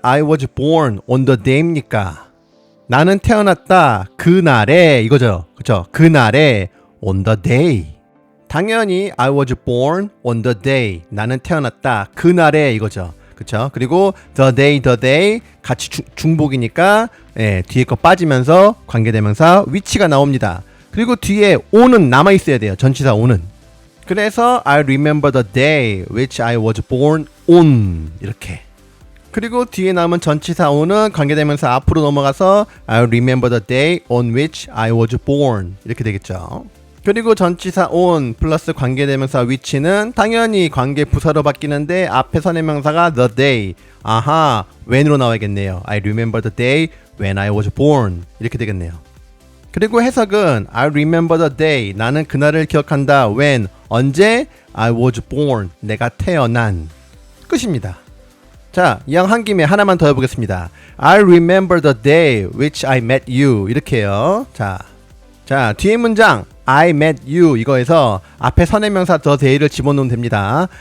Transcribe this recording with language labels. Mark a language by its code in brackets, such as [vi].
[en] I was born on the day입니까? [ko] 나는 태어났다 그날에 이거죠. 그쵸? [en] 그날에 on the day. 당연히 I was born on the day. [ko] 나는 태어났다 그날에 이거죠. 그쵸? 그리고 the day 같이 중복이니까 뒤에 거 빠지면서 관계대명사 which가 나옵니다. 그리고 뒤에 on은 남아 있어야 돼요. 전치사 on은. [en] 그래서 I remember the day which I was born on 이렇게. [ko] 그리고 뒤에 남은 전치사 on은 관계대명사 앞으로 넘어가서 [en] I remember the day on which I was born [ko] 이렇게 되겠죠. 그리고 전치사 on 플러스 관계대명사 which는 당연히 관계부사로 바뀌는데 앞에 선행명사가 the day. 아하, when으로 나와야겠네요. [en] I remember the day when I was born 이렇게 되겠네요. [ko] 그리고 해석은 [en] I remember the day [ko] 나는 그날을 기억한다 when 언제 [en] I was born [ko] 내가 태어난 끝입니다. 자, 이왕 한 김에 하나만 더 해보겠습니다. [en] I remember the day which I met you [ko] 이렇게 해요. 자 뒤에 문장 [en] I met you [ko] 이거에서 앞에 선행명사 the day를 집어넣으면 됩니다.